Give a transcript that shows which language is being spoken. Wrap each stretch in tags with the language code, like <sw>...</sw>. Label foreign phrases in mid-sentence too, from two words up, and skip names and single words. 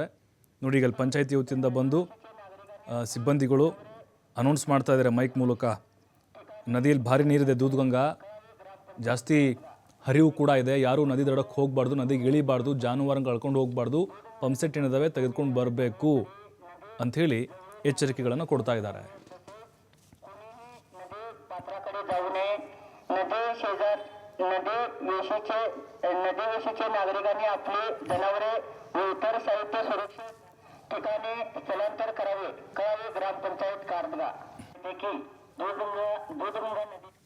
<kn>ನೋಡಿ, ಈಗ ಪಂಚಾಯಿತಿ ವತಿಯಿಂದ ಬಂದು ಸಿಬ್ಬಂದಿಗಳು ಅನೌನ್ಸ್ ಮಾಡ್ತಾ ಇದ್ದಾರೆ ಮೈಕ್ ಮೂಲಕ. ನದಿಯಲ್ಲಿ ಭಾರಿ ನೀರಿದೆ, ದೂದ್ಗಂಗಾ ಜಾಸ್ತಿ ಹರಿವು ಕೂಡ ಇದೆ. ಯಾರೂ ನದಿ ದಡಕ್ಕೆ ಹೋಗಬಾರ್ದು, ನದಿಗೆ ಇಳಿಬಾರ್ದು, ಜಾನುವಾರುಗಳು ಕಳ್ಕೊಂಡು ಹೋಗಬಾರ್ದು, ಪಂಪ್ಸೆಟ್ ಏನಿದಾವೆ ತೆಗೆದುಕೊಂಡು ಬರಬೇಕು ಅಂಥೇಳಿ ಎಚ್ಚರಿಕೆಗಳನ್ನು ಕೊಡ್ತಾ ಇದ್ದಾರೆ.</kn> <mr>नदी वेशीचे नागरिकांनी आपली जनावरे व इतर साहित्य सुरक्षित ठिकाणी स्थलांतर करावे. ग्रामपंचायत कारदगा देखील दूधगंगा नदी</mr>